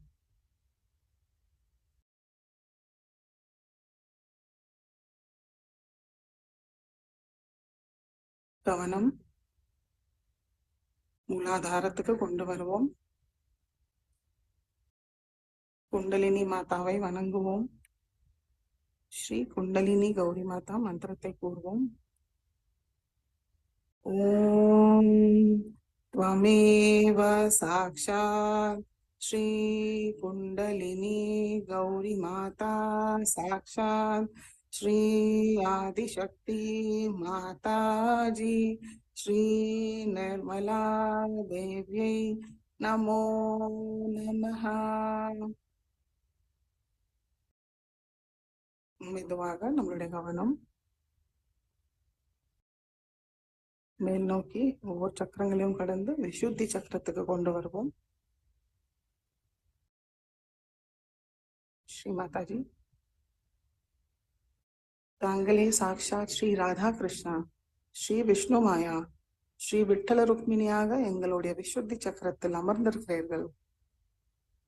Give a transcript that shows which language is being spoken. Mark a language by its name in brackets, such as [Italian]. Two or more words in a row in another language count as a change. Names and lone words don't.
[Tamil] கவனம் மூலாதாரத்துக்கு கொண்டு வருவோம். குண்டலினி மாதாவை வணங்குவோம். ஸ்ரீ குண்டலினி கௌரி மாதா மந்திரத்தை கூறுவோம். [Sanskrit] ஓம் त्वमेव साक्षात् श्री कुंडलिनी गौरी माता, साक्षात् श्री आदिशक्ति माता जी, श्री निर्मला देव्यै नमो नमः. [Tamil] மெதுவாக நம்மளுடைய கவனம் மேல் நோக்கி ஒவ்வொரு சக்கரங்களையும் கடந்து விசுத்தி சக்கரத்துக்கு கொண்டு வருவோம். ஸ்ரீ மாதாஜி, தாங்களே சாக்ஷாத் ஸ்ரீ ராதா கிருஷ்ணா, ஸ்ரீ விஷ்ணு மாயா, ஸ்ரீ விட்டல ருக்மிணியாக எங்களுடைய விசுத்தி சக்கரத்தில் அமர்ந்திருக்கிறீர்கள்.